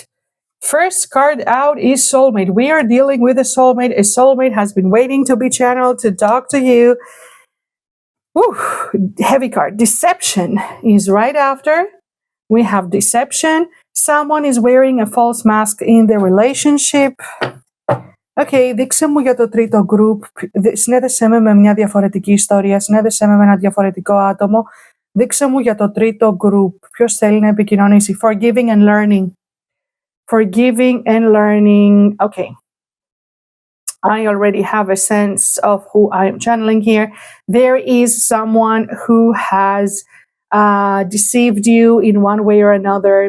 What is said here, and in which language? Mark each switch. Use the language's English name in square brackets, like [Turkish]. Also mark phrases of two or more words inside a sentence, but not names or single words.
[English] First card out is soulmate. We are dealing with a soulmate. A soulmate has been waiting to be channeled to talk to you. Whew, heavy card. Deception is right after. We have deception. Someone is wearing a false mask in the relationship. [Greek] Okay, δείξε μου για το τρίτο group. Συνέδεσέ με μια διαφορετική ιστορία. Συνέδεσέ με ένα διαφορετικό άτομο. Δείξε μου για το τρίτο group. Ποιος θέλει να επικοινωνήσει? [English] Forgiving and learning. Forgiving and learning. Okay. I already have a sense of who I am channeling here. There is someone who has deceived you in one way or another.